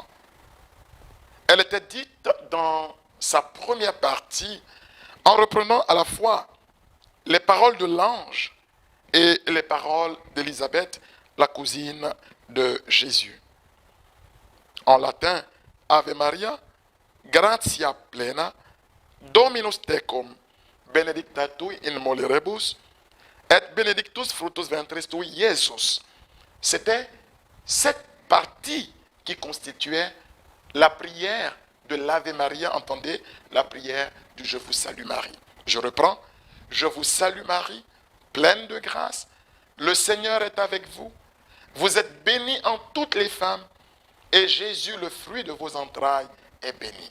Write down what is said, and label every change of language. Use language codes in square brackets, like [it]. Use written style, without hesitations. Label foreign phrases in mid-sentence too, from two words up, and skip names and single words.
[fr] Elle était dite dans sa première partie en reprenant à la fois les paroles de l'ange et les paroles d'Élisabeth, la cousine de Jésus. En latin, [la] Ave Maria, gratia plena, Dominus tecum, benedicta tui in mulieribus, et benedictus fructus ventris tui, Iesus. [fr] C'était cette partie qui constituait la prière de l'Ave Maria, entendez, la prière du Je vous salue Marie. Je reprends, Je vous salue Marie, pleine de grâce, le Seigneur est avec vous, vous êtes bénie en toutes les femmes, et Jésus, le fruit de vos entrailles, est béni.